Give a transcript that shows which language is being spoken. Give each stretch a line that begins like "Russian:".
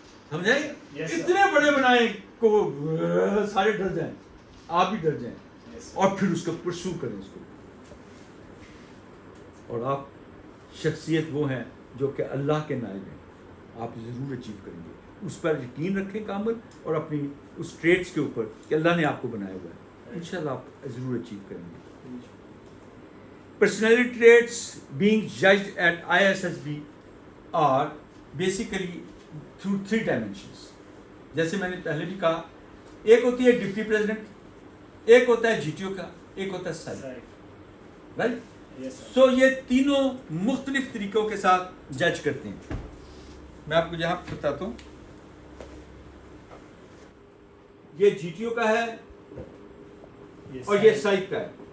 Urdu: سمجھائیں؟ اتنے بڑے بنائیں کو سارے ڈر جائیں, آپ بھی ڈر جائیں, اور پھر اس کو پرسو کریں اس کو. اور آپ شخصیت وہ ہیں جو کہ اللہ کے نائب ہیں, آپ ضرور اچیو کریں گے. اس پر یقین رکھیں کامل, اور اپنی اس ٹریٹس کے اوپر کہ اللہ نے آپ کو بنایا ہوا ہے, انشاءاللہ آپ ضرور اچیو کریں گے.
English: Personality traits being judged at ISSB are basically through 3 dimensions.
Urdu: جیسے میں نے پہلے بھی کہا, ایک ہوتی ہے ڈپٹی پریزیڈنٹ, ایک ہوتا ہے GTO کا, ایک ہوتا ہے سائیک, رائٹ. سو یہ تینوں مختلف طریقوں کے ساتھ جج کرتے ہیں. میں آپ کو یہاں بتاتا ہوں, یہ GTO کا ہے اور یہ سائیک کا ہے.